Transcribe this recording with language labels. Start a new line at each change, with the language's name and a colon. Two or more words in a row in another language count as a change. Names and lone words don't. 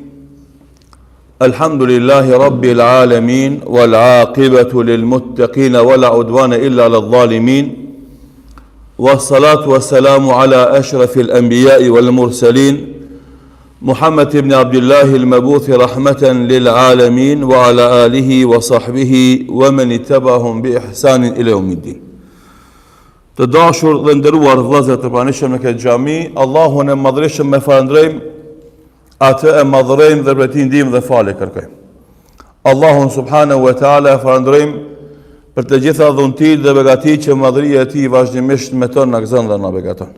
Arabic: الحمد لله رب العالمين والعاقبة للمتقين ولا عدوان إلا على الظالمين، والصلاة والسلام على أشرف الأنبياء والمرسلين محمد بن عبد الله المبعوث رحمة للعالمين وعلى آله وصحبه ومن اتبعهم بإحسان إلى يوم الدين.
Albanian: Të dashur dhe nderuar vëllezër të pranishëm në këtë xhami, Allahun e madhërisëm me falënderojmë, atë e madhërojmë dhe për t'i ndihmë dhe falje kërkojmë. Allahun
Arabic: سبحانه وتعالى
Albanian: e falënderojmë për të gjitha dhuntit dhe begatit që madhëria e tij vazhdimisht me ton na gëzon dhe na begaton.